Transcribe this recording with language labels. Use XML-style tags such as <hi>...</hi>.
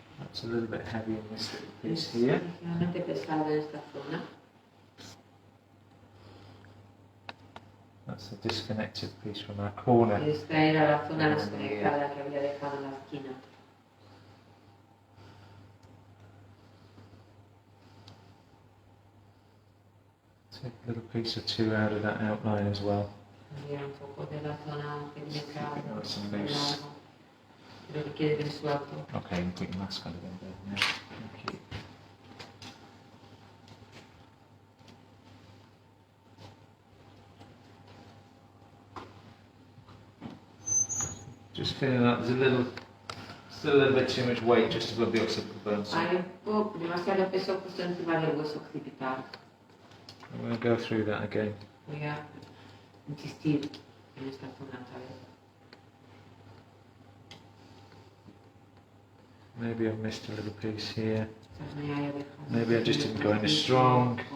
<en>It's a little bit heavy in this little piece here.</en> <es>Ligeramente pesado en esta zona.</es> <en>That's the disconnected piece from our corner.</en> <es>Esta era la zona desconectada que había dejado en la esquina.</es> <en>Take a little piece or two out of that outline as well.</en> <es>Un poco de la zona técnica.</es> <en>Nice and loose.</en> <es>Creo que quede bien suelto.</es> <en>Okay, you can put your mask on again there. Yeah. Thank you. Just feeling like there's still a little bit too much weight just above the occipital bone. So</en> <es>Hay un poco, demasiado peso justo encima del hueso occipital.</es> <en>I'm going to go through that again.</en> <es>Voy a insistir en esta zona otra vez.</es> <en>Maybe I've missed a little piece here. Maybe I just didn't go in as strong.</en>